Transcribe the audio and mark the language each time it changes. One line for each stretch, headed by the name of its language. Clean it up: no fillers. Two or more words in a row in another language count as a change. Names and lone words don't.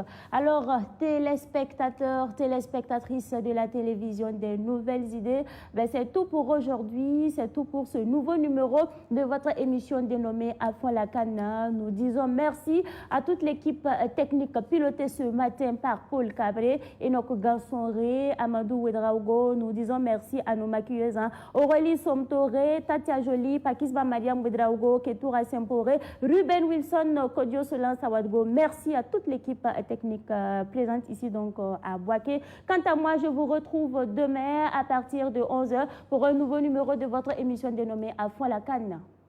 French: Alors, téléspectateurs, téléspectatrices de la télévision des Nouvelles Idées, c'est tout pour aujourd'hui, c'est tout pour ce nouveau numéro de votre émission dénommée À fond la CAN. Nous disons merci à toute l'équipe technique pilotée ce matin par Paul Cabré et notre garçon Ré, Amadou Ouedraogo. Nous disons merci à nos maquilleuses, Aurélie Somtoré, Tatia Jolie, Pakisba Mariam Ouedraogo, Ketoura Sempore, Ruben Wilson, Kodio Solan Sawadgo. Merci à toute l'équipe technique présente ici donc à Boaké. Quant à moi, je vous retrouve demain à partir de 11h pour un nouveau numéro de votre émission dénommée À fond la CAN.